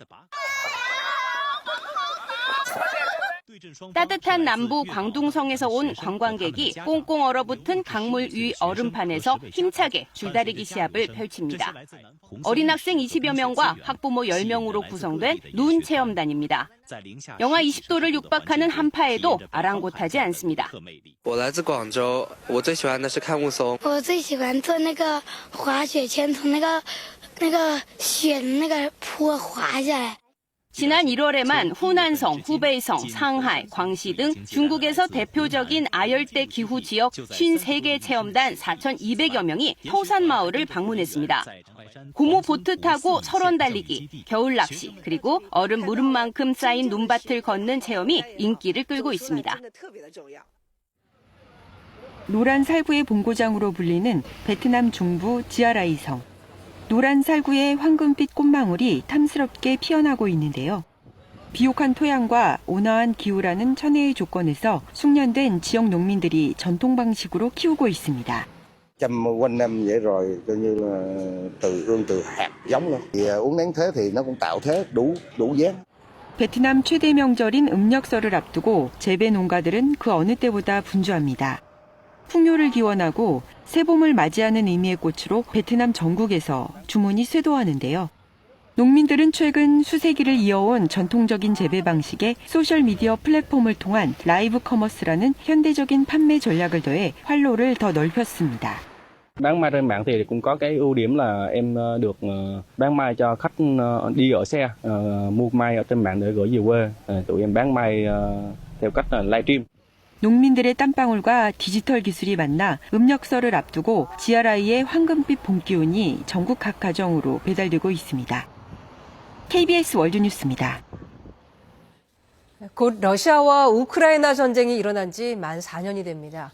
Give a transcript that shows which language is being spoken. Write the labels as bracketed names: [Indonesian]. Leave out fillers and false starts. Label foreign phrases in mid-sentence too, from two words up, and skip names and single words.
[Korean] 따뜻한 남부 광둥성에서 온 관광객이 꽁꽁 얼어붙은 강물 위 얼음판에서 힘차게 줄다리기 시합을 펼칩니다. 어린 학생 20여 명과 학부모 10명으로 구성된 눈 체험단입니다. 영하 20도를 육박하는 한파에도 아랑곳하지 않습니다. [Chinese] 我来自广州，我最喜欢的是看雾凇。我最喜欢坐那个滑雪圈，从那个雪的那个坡滑下来。 [Korean] 지난 1월에만 후난성, 후베이성, 상하이, 광시 등 중국에서 대표적인 아열대 기후 지역 53개 체험단 4,200여 명이 터산 마을을 방문했습니다. 고무 보트 타고 설원 달리기, 겨울 낚시, 그리고 얼음 무릎만큼 쌓인 눈밭을 걷는 체험이 인기를 끌고 있습니다. 노란 살구의 본고장으로 불리는 베트남 중부 지아라이성. 노란 살구의 황금빛 꽃망울이 탐스럽게 피어나고 있는데요. 비옥한 토양과 온화한 기후라는 천혜의 조건에서 숙련된 지역 농민들이 전통 방식으로 키우고 있습니다. [Vietnamese] chăm quanh năm vậy rồi coi như là từ hạt giống luôn. Thì uống nắng thế thì nó cũng tạo thế đủ dáng. [Korean] 베트남 최대 명절인 음력설을 앞두고 재배 농가들은 그 어느 때보다 분주합니다. 풍요를 기원하고 새봄을 맞이하는 의미의 꽃으로 베트남 전국에서 주문이 쇄도하는데요. 농민들은 최근 수세기를 이어온 전통적인 재배 방식에 소셜미디어 플랫폼을 통한 라이브 커머스라는 현대적인 판매 전략을 더해 활로를 더 넓혔습니다. [Vietnamese] Bán mai trên mạng thì cũng có cái ưu điểm là em được bán mai cho khách đi ở xe, mua mai ở trên mạng để gửi về quê. Tụi em bán mai theo cách livestream. [Korean] 농민들의 땀방울과 디지털 기술이 만나 음력설을 앞두고 GRI의 황금빛 봄기운이 전국 각 가정으로 배달되고 있습니다. KBS 월드뉴스입니다. 곧 러시아와 우크라이나 전쟁이 일어난 지 만 4년이 됩니다.